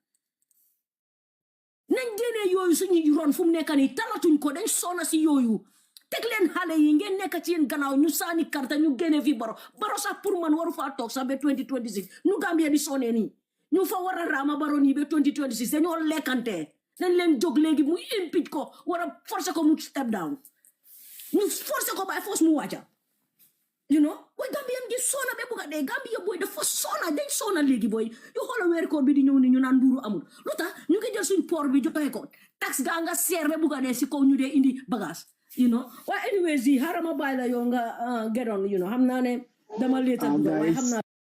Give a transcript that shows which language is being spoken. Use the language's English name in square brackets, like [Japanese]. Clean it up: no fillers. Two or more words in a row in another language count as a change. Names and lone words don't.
[Wolof] nañ génnee yooyu suñu ron fu mu nekk nii talatuñ ko dañ sonna si yooyu teg leen xale yi ngeen nekk ci yéen gannaaw ñu saani karta ñu génne fi baro sax pour man waru faa toog sax ba 2026 ñu Gambia di sonee nii ñu fa war a raama baro nii ba 2026 dañoo lekkante nañ leen jóg léegi mu impeach ko war a forcer ko mu [English] step down [Wolof] ñu forcer ko [English] by force [Wolof] mu wàcca way Gambian gi sona be buga dee Gambia boy dafa sona dañ sona léegi boy yu xoola weer koor bi di ñëw ni ñu naan mbuuru amul lu tax ñu ngi jël suñ port bi joxe ko tax gaa nga seer be buga dee si kaw ñu dee indi bagage waaye anyways yi xarama bàyyi la yow nga [English] get on [Wolof] xam naa ne dama leeta waaye xam naa